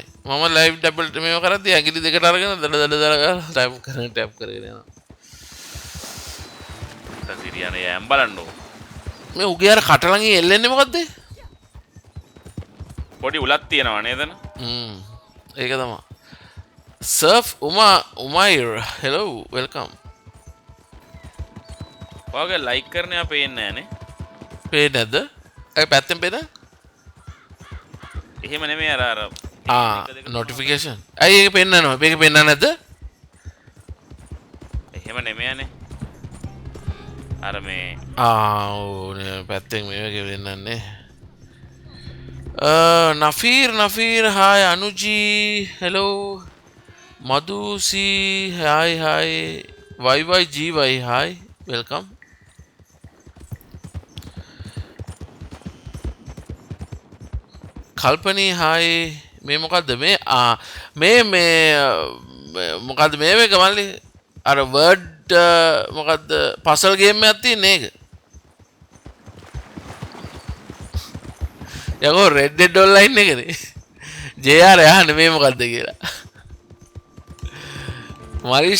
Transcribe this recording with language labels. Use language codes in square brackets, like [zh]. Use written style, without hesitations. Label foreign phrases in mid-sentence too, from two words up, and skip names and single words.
[si] මම [en] live double [si] මේව කරද්දි ඇඟිලි දෙකට අරගෙන ටැප් කරගෙන යනවා. සසිරියනේ යම් බලන්නකො. මේ උගේ අර කට ළඟින් එල්ලෙන්නේ මොකද්ද? පොඩි උලක් තියෙනවා නේද? ඒක තමයි. Surf Umair, [en] hello, welcome. [si] ඔයාගේ ලයික් කරන යා පේන්නේ නැහනේ. පේන්නේ නැද්ද? ඒ පැත්තෙන් පේන? එහෙම නෙමෙයි අර notification. ඇයි ඒක පෙන්නනවා? මේක පෙන්නන්නේ නැද්ද? එහෙම නෙමෙයිනේ. අර මේ ඕනේ පැත්තෙන් මේක වෙන්නන්නේ. [en] Nafir, hi, Anuji, hello. Madhusi, hi, YYGY, hi, welcome. Kalpani, hi, [si] මේ මොකද්ද මේ මොකද්ද මේ එක මල්ලි අර වර්ඩ් මොකද්ද [en] puzzle game [si] එකක් තියෙන්නේ ඒක යකෝ රෙඩ් ඩෙඩ් ඔන්ලයින් එකනේ JR යහන්නේ මේ මොකද්ද කියලා මරීෂ